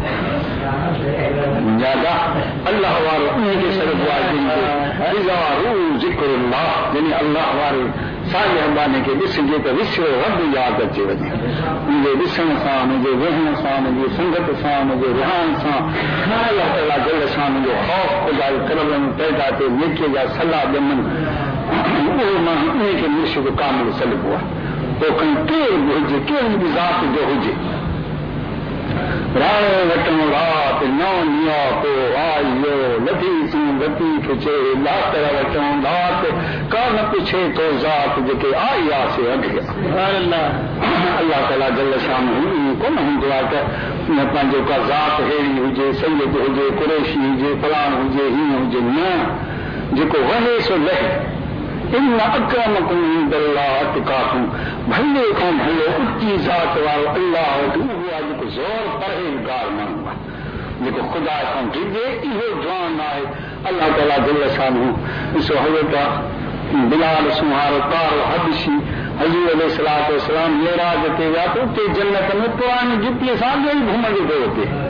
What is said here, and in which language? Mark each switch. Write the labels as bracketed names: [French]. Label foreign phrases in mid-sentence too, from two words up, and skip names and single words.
[Sindhi] ज्यादा अल्लाह वारो उनखे ज़िक्रुल्लाह यानी अल्लाह वारे साॻे हवाने खे ॾिसजे त विसरो रब यादि अचे वञे मुंहिंजे ॾिसण सां मुंहिंजे वेहण सां मुंहिंजी संगत सां मुंहिंजे विहान सां अलाह ताला जल सां मुंहिंजो ख़ौफ़ ख़ुदा जे करम पैदा थिए नेकीअ जा सलाह ॼमनि उहो माण्हू उन खे मुर्शिद कामिल सलिबो आहे पोइ खणी केरु बि हुजे कहिड़ी बि ज़ात जो हुजे राणो वटूं रात नौ निया को आयो लधी तूं लतीफ़ चए लातर वटूं रात कान पुछे तो ज़ात जेके आई आसे अॻियां अल्लाह ताला जल शान कोन हूंदो आहे त पंहिंजो का ज़ात अहिड़ी हुजे सैयद हुजे कुरैशी हुजे फलाण हुजे हीअं हुजे न जेको वहे सो लहे [Arabic] إن أكرمكم عند الله أتقاكم [Sindhi] भले खां भलो उची ज़ात वारो अल्लाह वटि उहो आहे जेको ज़ोर परहेज़गार माण्हू आहे जेको ख़ुदा खां डिॼे इहो जवान आहे अल्लाह ताला दिल सां ॾिसो हज़रत बिलाल सुहारो तारो हबशी हज़ूर [Arabic] عليه الصلاة والسلام [Sindhi] मेराज ते विया त उते जन्नत में पुराणी जुतीअ सां ॿियो ई घुमंदो पियो हुते